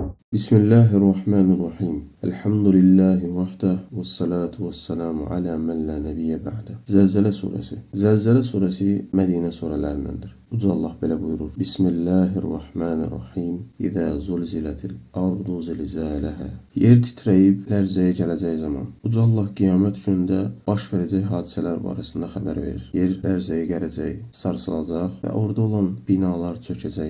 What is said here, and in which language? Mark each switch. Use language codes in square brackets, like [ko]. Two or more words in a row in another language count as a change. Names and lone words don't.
[ar] بسم الله الرحمن الرحيم. الحمد لله وحده والصلاة والسلام على من لا نبي بعده. [tr] Zelzele suresi. Zelzele suresi Medine surelerindendir. [az] Uca Allah belə buyurur. [ar] بسم الله الرحمن الرحيم. إذا زلزلت الأرض زلزالها. [az] Yer titrəyib lərzəyə gələcək zaman. Uca Allah qiyamət günündə baş verəcək hadisələr barəsində xəbər verir. Yer lərzəyə gələcək, sarsılacaq və orada olan binalar çökəcək.